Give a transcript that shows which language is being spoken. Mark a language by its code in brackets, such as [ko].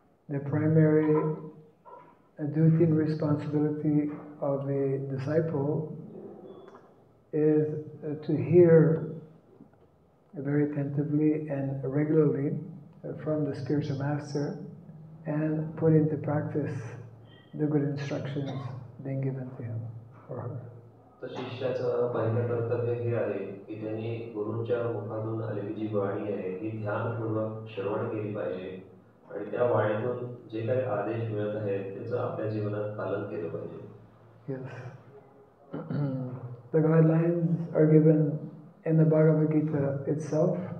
[en] The primary duty and responsibility of a disciple is to hear very attentively and regularly from the spiritual master and put into practice the good instructions being given to him or her. [mr] तर शिष्याचं पहिलं कर्तव्य हे आहे की त्यांनी गुरूंच्या मुखातून आलेली जी वाणी आहे ही ध्यानपूर्वक श्रवण केली पाहिजे आणि त्या वाणीतून जे काही आदेश मिळत आहेत त्याचं आपल्या जीवनात पालन केलं पाहिजे. [en] Yes. The guidelines are given in the Bhagavad Gita itself.